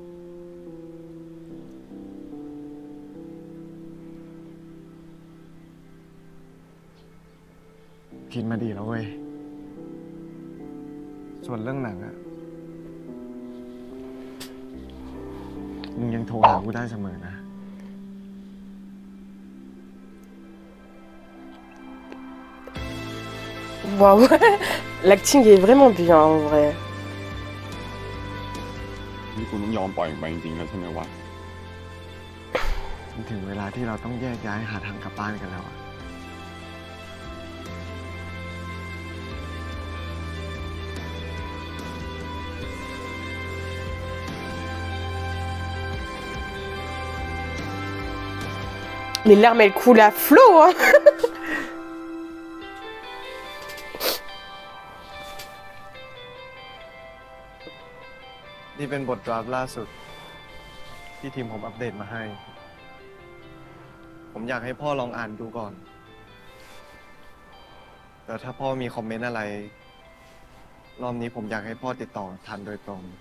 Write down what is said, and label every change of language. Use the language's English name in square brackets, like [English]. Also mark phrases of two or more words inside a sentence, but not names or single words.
[Thai] คิดมาดีแล้วเว้ย ส่วนเรื่องหนังอะมึงยังโทรหากูได้เสมอนะ [French] Waouh, l'acting est vraiment bien en vrai. [Thai] นี่คุณต้องยอมปล่อยมันไปจริงๆแล้วใช่ไหมวะ มันถึงเวลาที่เราต้องแยกย้ายหาทางกลับบ้านกันแล้วอะ [French] Les larmes elles coulent à flot, hein. [Thai] นี่เป็นบทดราฟต์ล่าสุด ที่ทีมผมอัปเดตมาให้ ผมอยากให้พ่อลองอ่านดูก่อน แต่ถ้าพ่อมีคอมเมนต์อะไร รอบนี้ผมอยากให้พ่อติดต่อทันโดยตรง